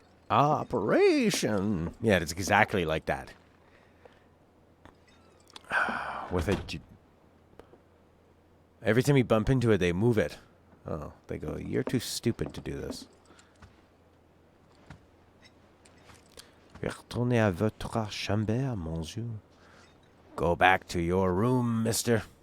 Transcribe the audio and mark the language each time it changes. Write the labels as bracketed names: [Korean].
[English] Operation. Yeah, it's exactly like that. With a... Every time you bump into it, they move it. Oh, they go, you're too stupid to do this. [French] Retournez à votre chambre, monsieur. [English] Go back to your room, mister.